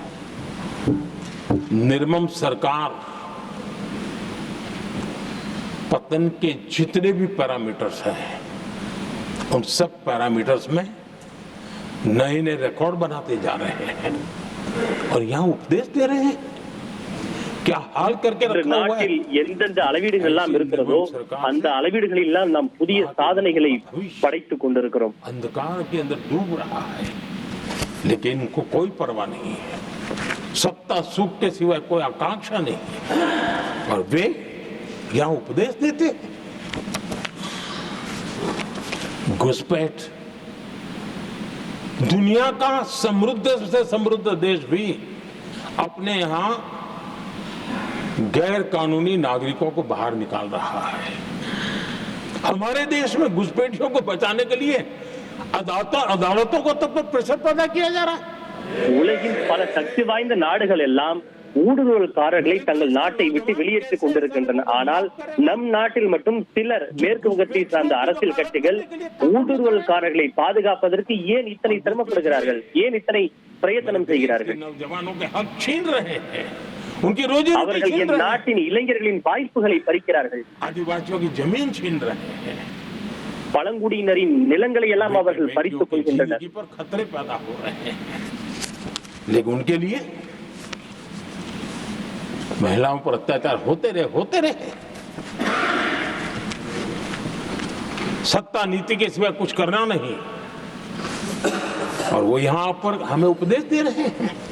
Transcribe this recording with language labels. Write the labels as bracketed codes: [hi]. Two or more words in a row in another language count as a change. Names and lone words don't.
[hi] निर्मम सरकार पतन के जितने भी पैरामीटर्स हैं, उन सब पैरामीटर्स में नए नए रिकॉर्ड बनाते जा रहे हैं, और यहाँ उपदेश दे रहे हैं। क्या हाल करके रखा हुआ है। [ta] எந்தெந்த அளவீடுகள் எல்லாம் இருக்கிறதோ அந்த அளவீடுகளில் எல்லாம் நாம் புதிய சாதனைகளை படைத்துக் கொண்டிருக்கிறோம்। [hi] अंधकार के अंदर डूब रहा है, लेकिन इनको कोई परवाह नहीं है, सत्ता सुख के सिवाय कोई आकांक्षा नहीं है, और वे यहाँ उपदेश देते। घुसपैठ, दुनिया का समृद्ध से समृद्ध देश भी अपने यहाँ गैर कानूनी नागरिकों को बाहर निकाल रहा है। हमारे देश में घुसपैठियों को बचाने के लिए अदालतों को तब तक प्रेशर पैदा किया जा रहा है। [ta] உலகின் பல சக்தி வாய்ந்த நாடுகள் எல்லாம் ஊடுருவல்காரர்களை தங்கள் நாட்டை விட்டு வெளியேற்றிக் கொண்டிருக்கின்றன. ஆனால் நம் நாட்டில் மட்டும் சிலர் மேற்கு வங்கத்தை சார்ந்த அரசியல் கட்சிகள் ஊடுருவல்காரர்களை பாதுகாப்பதற்கு ஏன் இத்தனை சிரமப்படுகிறார்கள், ஏன் இத்தனை பிரயத்தனம் செய்கிறார்கள்? அவர்கள் என் நாட்டின் இளைஞர்களின் வாய்ப்புகளை பறிக்கிறார்கள். பழங்குடியினரின் நிலங்களை எல்லாம் அவர்கள் பறித்துக் கொள்கின்றனர். [hi] महिलाओं पर अत्याचार होते रहे। सत्ता नीति के सिवा कुछ करना नहीं, और वो यहाँ पर हमें उपदेश दे रहे हैं।